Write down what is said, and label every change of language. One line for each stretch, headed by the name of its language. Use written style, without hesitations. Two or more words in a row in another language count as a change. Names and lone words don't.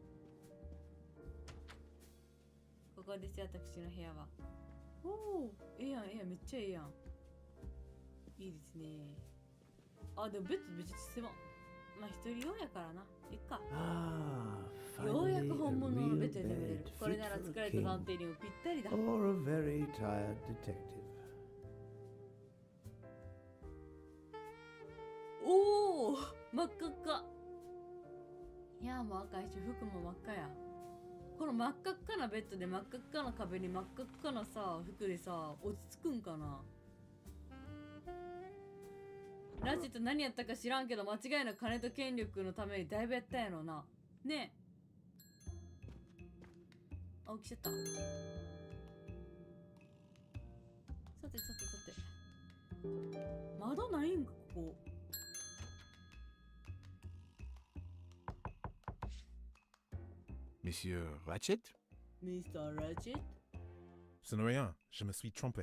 Japanese: ここですよ、私の部屋は。おお、ええやん、ええやん、めっちゃええやん。いいですね。あ、でもベッドめっちゃ狭い。まあ一人用やからな。いっか。 Ah, ようや
English: finally
Japanese: く
English: a
Japanese: 本物のベ
English: real
Japanese: ッドで眠れる
English: bed。
Japanese: これなら
English: fit
Japanese: 疲
English: for
Japanese: れ
English: a
Japanese: た
English: king
Japanese: 探偵にもぴったりだ。
English: or a very tired detective.
Japanese: おお、真っ赤っか。いやもう赤いし、服も真っ赤や。この真っ赤っかなベッドで真っ赤っかな壁に真っ赤っかなさ、服でさ、落ち着くんかな。ラジット何やったか知らんけど、間違いなく金と権力のためにだいぶやったんやろな。ねえ。あ、起きちゃった。さてさてさて。窓ないんか、ここ。
French: Monsieur Ratchet?
English: Mr. Ratchet?
French: Ce n'est rien, je me suis trompé.